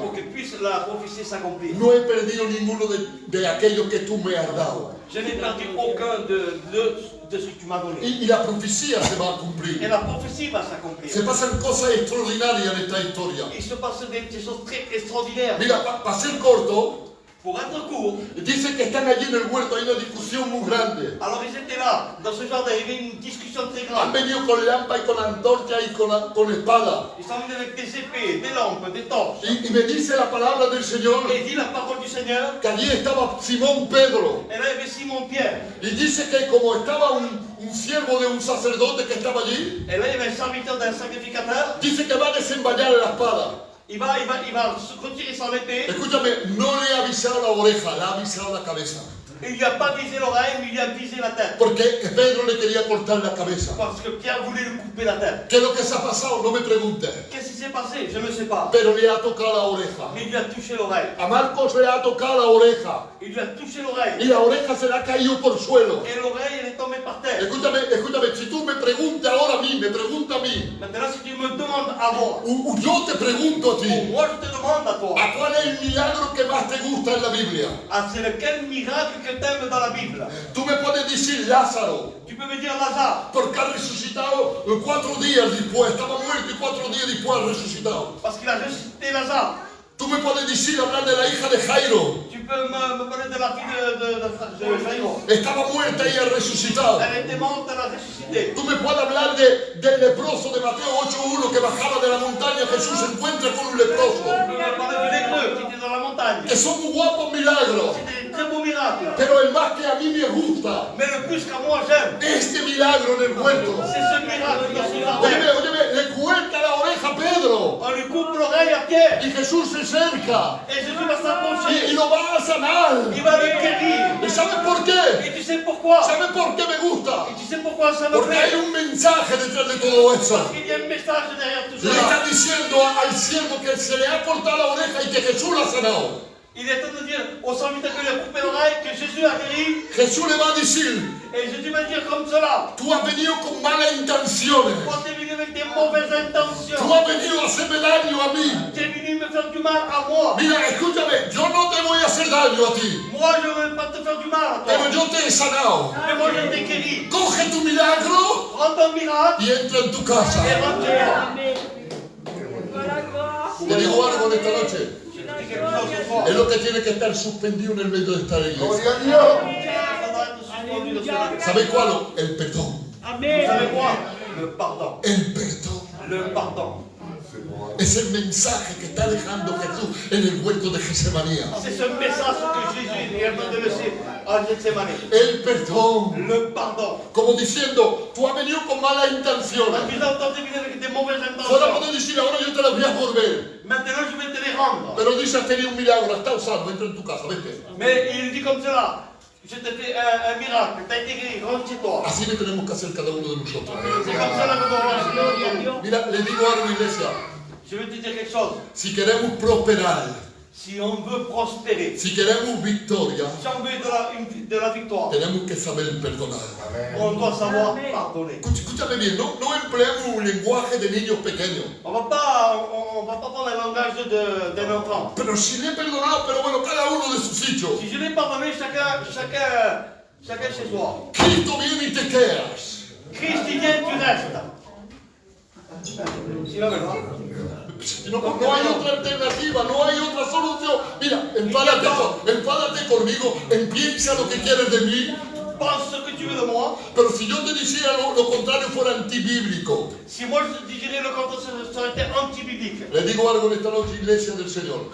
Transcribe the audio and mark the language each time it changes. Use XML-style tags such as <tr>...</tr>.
<fr>Pour que puisse la prophétie s'accomplir.</fr> <es>No he perdido ninguno de aquellos que tú me has dado.</es> <fr>Je n'ai perdu aucun de ce que tu m'as donné.</fr> <es>Y la profecía se va a cumplir.</es> <fr>Et la prophétie va s'accomplir.</fr> <es>Se pasan cosas extraordinarias en esta historia.</es> <fr>Il se passe des choses très extraordinaires.</fr> <es>Mira, para ser corto,</es> <fr>Pour être court,</fr> <es>dice que están allí en el huerto, hay una discusión muy grande.</es> <fr>alors ils étaient là, dans ce jardin, il y avait une discussion très</fr> <es>Han</es> <fr>grande.</fr> <es>venido con lampa y con antorcha y con espada.</es> <fr>Ils sont venus avec des épées, des lampes, des torches.</fr> <es>Y me dice la palabra del Señor</es> <fr>Et dit la parole du Seigneur,</fr> <es>que allí estaba Simón Pedro.</es> <fr>et là il y avait Simon-Pierre.</fr> <es>Y dice que como estaba un siervo de un sacerdote que estaba allí,</es> <fr>Et là il y avait un serviteur d'un sacrificateur.</fr> <es>dice que va a desenvañar la espada.</es> <fr>Il va se retirer son épée.</fr> <es>Escúchame, no le ha avisado la oreja, le ha avisado la cabeza.</es> <fr>Il lui a pas visé l'oreille, mais il lui a visé la tête.</fr> <es>Porque Pedro le quería cortar la cabeza.</es> <fr>Parce que Pierre voulait lui couper la tête.</fr> <es>¿Qué es lo que se ha pasado? No me pregunte.</es> <fr>Qu'est-ce qui s'est passé? Je ne sais pas.</fr> <es>Pero le ha tocado la oreja.</es> <fr>Mais il lui a touché l'oreille.</fr> <es>A Marcos le ha tocado la oreja.</es> <fr>Il lui a touché l'oreille.</fr> <es>Y la oreja se le ha caído por suelo.</es> <fr>Et l'oreille, elle est tombée par terre.</fr> <es>Escúchame, si tú me preguntas ahora a mí, me pregunta a mí,</es> <fr>Maintenant, si tu me demandes à moi,</fr> <es>o yo te pregunto a</es> <fr>ou</fr> <es>ti,</es> <fr>moi je te demande à toi,</fr> <es>¿a cuál es el milagro que más te gusta en la Biblia?</es> <fr>c'est lequel miracle que t'aimes dans la Bible?</fr> <es>Tú me puedes decir Lázaro,</es> <fr>Tu peux me dire Lazare,</fr> <es>porque ha resucitado 4 días después, estaba muerto y 4 días después ha resucitado.</es> <fr>parce qu'il a ressuscité Lazare.</fr> <es>Tú me puedes decir, hablar de la hija de Jairo,</es> <fr>Tu peux me parler de la fille de Jairo.</fr> <es>estaba muerta y ha resucitado.</es> <fr>Elle était morte, elle a ressuscité.</fr> <es>Tú me puedes hablar del leproso de Mateo 8:1 que bajaba de la montaña, Jesús se encuentra con un leproso.</es> <fr>Tu peux me parler du lépreux qui était dans la montagne.</fr> <es>Que son muy guapos milagros,</es> <fr>C'était un très beau miracle.</fr> <es>pero el más que a mí me gusta,</es> <fr>Mais le plus qu'à moi j'aime,</fr> <es>este milagro en el huerto.</es> <fr>c'est ce miracle dans ce jardin.</fr> <es>Óyeme, le cuelga la oreja a Pedro</es> <fr>On lui coupe l'oreille à Pierre.</fr> <es>y Jesús se acerca</es> <fr>Et Jésus va s'approcher.</fr> <es>lo va a sanar.</es> <fr>Il va le guérir.</fr> <es>¿Y sabes por qué?</es> <fr>Et tu sais pourquoi?</fr> <es>¿Sabes por qué me gusta?</es> <fr>Et tu sais pourquoi ça me</fr> <es>Porque hay</es> <fr>plaît?</fr> <es>un mensaje detrás de todo eso.</es> <fr>Parce qu'il y a un message derrière tout</fr> <es>Le</es> <fr>cela.</fr> <es>está diciendo al siervo que se le ha cortado la oreja y que Jesús la ha sanado.</es> <fr>Il est en train de dire au serviteur que lui a coupé l'oreille que Jésus a guéri.</fr> <es>Jesús le va a decir,</es> <fr>Et Jésus va dire comme cela.</fr> <es>tú has venido con malas intenciones.</es> <fr>Toi, tu es venu avec des mauvaises intentions.</fr> <es>Tú has venido a hacerme daño a mí.</es> <fr>Tu es venu me faire du mal à moi.</fr> <es>Mira, escúchame, yo no te voy a hacer daño a ti,</es> <fr>Moi, je ne veux pas te faire du mal à toi.</fr> <es>pero yo te he sanado.</es> <fr>Mais moi, je t'ai guéri.</fr> <es>Coge tu milagro</es> <fr>Prends ton miracle</fr> <es>y entra en tu casa.</es> <fr>et rentre chez toi.</fr> <es>Te digo algo en esta noche.</es> <fr>Je te dis quelque chose ce soir.</fr> <es>Es lo que tiene que estar suspendido en el medio de esta iglesia. Gloria a Dios.</es> <fr>Ça doit être suspendu de cela.</fr> <es>¿Sabéis cuál? El perdón.</es> <fr>Vous savez quoi? Le pardon.</fr> <es>El perdón.</es> <fr>Le pardon.</fr> <es>Es el mensaje que está dejando Jesús en el huerto de Getsemaní.</es> <fr>C'est ce message que Jésus est en train de laisser à Gethsemane.</fr> <es>El perdón.</es> <fr>Le pardon.</fr> <es>Como diciendo, tú has venido con malas intenciones.</es> <fr>Tu as entendu venir avec des mauvaises</fr> <es>Fuera</es> <fr>intentions.</fr> <es>poder decir, ahora yo te las voy a volver.</es> <fr>Maintenant, je vais te les rendre.</fr> <es>Pero dice, has tenido un milagro, está usando, entra en tu casa, vete.</es> <fr>Mais il dit comme cela. Je te fais un miracle. Tu as été guéri. Rentre chez toi.</fr> <es>Así le tenemos que hacer cada uno de nosotros.</es> <fr>C'est comme cela que nous devons agir.</fr> <es>Mira, le digo algo, iglesia.</es> <fr>Je vais te dire quelque chose.</fr> <es>Si queremos prosperar,</es> <fr>Si on veut prospérer,</fr> <es>si queremos victoria,</es> <fr>si on veut de la victoire,</fr> <es>tenemos que saber perdonar.</es> <fr>on doit savoir pardonner.</fr> <es>Escúchame bien, no empleamos un lenguaje de niños pequeños.</es> <fr>On va pas prendre le langage d'un enfant.</fr> <es>Pero si le he perdonado, pero bueno, cada uno de sus sitios.</es> <fr>Si je l'ai pardonné, chacun chez soi.</fr> <es>Cristo viene y te quedas.</es> <fr>Christ, il vient, tu restes.</fr> <es>Si la verdad. No hay otra alternativa, no hay otra solución. Mira, enfádate conmigo, piensa lo que quieres de mí.</es> <fr>Pense ce que tu veux de moi.</fr> <es>Pero si yo te dijera lo contrario, fuera antibíblico.</es> <fr>Si moi je te dirais le contraire, ça aurait été anti-biblique.</fr> <es>Le digo algo en esta noche, iglesia del Señor.</es>